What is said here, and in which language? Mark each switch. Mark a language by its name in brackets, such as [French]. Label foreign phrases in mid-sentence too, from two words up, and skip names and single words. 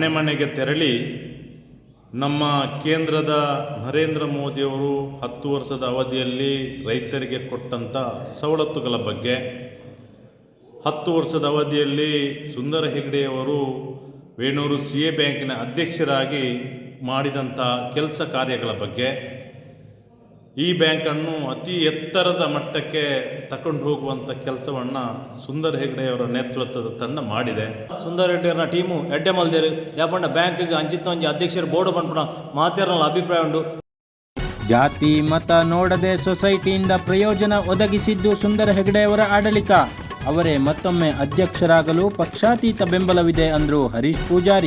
[Kannada] ಮನೆಗೆ ತೆರಳಿ ನಮ್ಮ ಕೇಂದ್ರದ ನರೇಂದ್ರ ಮೋದಿಯವರು 10 ವರ್ಷದ ಅವಧಿಯಲ್ಲಿ ರೈತರಿಗೆ ಕೊಟ್ಟಂಥ ಸವಲತ್ತುಗಳ ಬಗ್ಗೆ, 10 ವರ್ಷದ ಅವಧಿಯಲ್ಲಿ ಸುಂದರ್ ಹೆಗ್ಡೆಯವರು ವೇಣೂರು CA ಬ್ಯಾಂಕಿನ ಅಧ್ಯಕ್ಷರಾಗಿ ಮಾಡಿದಂಥ ಕೆಲಸ ಕಾರ್ಯಗಳ ಬಗ್ಗೆ, ಈ ಬ್ಯಾಂಕನ್ನು ಅತಿ ಎತ್ತರದ ಮಟ್ಟಕ್ಕೆ ತಗೊಂಡು ಹೋಗುವಂಥ ಕೆಲಸವನ್ನು ಸುಂದರ್ ಹೆಗ್ಡೆಯವರ ನೇತೃತ್ವದ ತಂಡ ಮಾಡಿದೆ. [Tulu] ಸುಂದರ್ ಹೆಗ್ಡೆಯವರ ಟೀಮು ಎಡ್ಡೆ ಮಲ್ದೇರು ಯಾಪಂಡ ಬ್ಯಾಂಕಿಗೆ ಅಂಚಿತ್ತ ಒಂಜಿ ಅಧ್ಯಕ್ಷರು ಬೋರ್ಡು ಪಂಪಣ ಮಾತೇರನ ಅಭಿಪ್ರಾಯ ಉಂಟು. [Kannada] ಜಾತಿ ಮತ ನೋಡದೆ ಸೊಸೈಟಿಯಿಂದ ಪ್ರಯೋಜನ ಒದಗಿಸಿದ್ದು ಸುಂದರ್ ಹೆಗ್ಡೆಯವರ ಆಡಳಿತ. ಅವರೇ ಮತ್ತೊಮ್ಮೆ ಅಧ್ಯಕ್ಷರಾಗಲು ಪಕ್ಷಾತೀತ ಬೆಂಬಲವಿದೆ ಅಂದರು ಹರೀಶ್ ಪೂಜಾರಿ.